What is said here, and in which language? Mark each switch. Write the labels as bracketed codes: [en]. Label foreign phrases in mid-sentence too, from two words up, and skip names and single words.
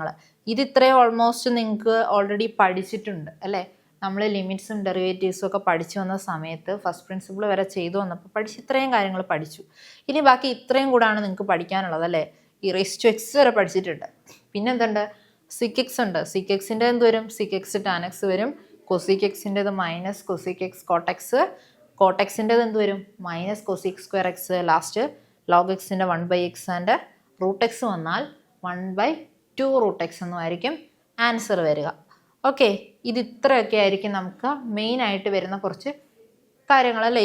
[ml] ഇത് ഇത്രയും ഓൾമോസ്റ്റ് നിങ്ങൾക്ക് ഓൾറെഡി പഠിച്ചിട്ടുണ്ട് അല്ലേ. നമ്മൾ ലിമിറ്റ്സും ഡെറിവേറ്റീവ്സും ഒക്കെ പഠിച്ചു വന്ന സമയത്ത് [en] first principle [ml] വരെ ചെയ്തു വന്നപ്പോൾ ഇത്രയും കാര്യങ്ങൾ പഠിച്ചു. ഇനി ബാക്കി ഇത്രയും കൂടാണ് നിങ്ങൾക്ക് പഠിക്കാനുള്ളത് അല്ലേ. e⁻x വരെ പഠിച്ചിട്ടുണ്ട്. പിന്നെ എന്തുണ്ട്? sec⁡ ഉണ്ട്. sec⁡ എന്ത് വരും? sec⁡ tan x വരും. cosec x-ൻ്റെത് -cosec x cot x. cot x-ൻ്റെത് എന്ത് വരും? -cosec²x. ലാസ്റ്റ് log x-ൻ്റെ 1/x ആൻഡ് √x വന്നാൽ 1/2√x എന്നുമായിരിക്കും ആൻസർ വരിക. ഓക്കെ, ഇത് ഇത്രയൊക്കെ ആയിരിക്കും നമുക്ക് മെയിനായിട്ട് വരുന്ന കുറച്ച് കാര്യങ്ങൾ അല്ല.